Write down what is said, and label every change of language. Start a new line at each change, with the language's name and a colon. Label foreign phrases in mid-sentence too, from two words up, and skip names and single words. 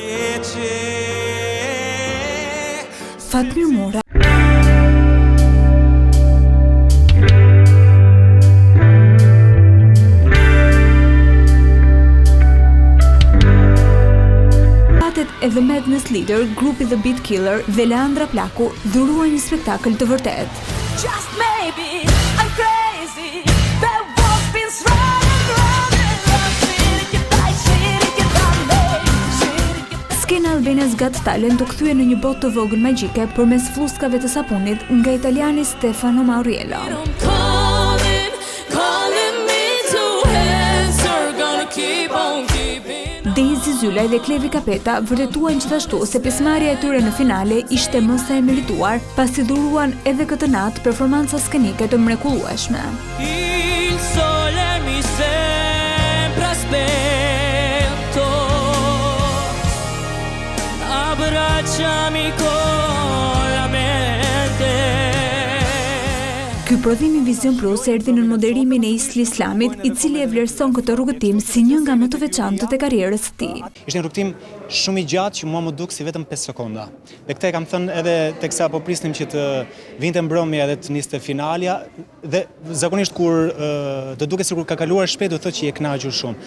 Albanian: Fatmir Mura e The Madness Leader, grupi The Beat Killer dhe Leandra Plaku dhuruan një spektakël të vërtet.
English: Just maybe I'm crazy. There was been
Albanian: Skena Albania's Got Talent u kthye në një botë të vogël magjike përmes fluskave të sapunit nga italiani Stefano Mauriello. Daisy Zylaj dhe Klevi Kapeta vërtetuan gjithashtu se pjesëmarrja e tyre në finale ishte më se e merituar, pasi dhuruan edhe këtë natë performanca skenike të mrekullueshme.
Italian: Il sole mi sempre aspetto. Abbracciami con la mente.
Albanian: Ky prodhim i Vision Plus erdhi në moderimin e Isli Islamit, i cili e vlerëson këtë rrugëtim si një nga më të veçantë e karrierës së tij. Ishte një rrugëtim shumë i gjatë që mua më duk si vetëm 5 sekonda. Dhe këtë e kam thënë edhe teksa po prisnim që të vinte mbrëmja dhe të niste finalja, dhe zakonisht kur të duket sikur ka kaluar shpejt, do thotë që je kënaqur shumë.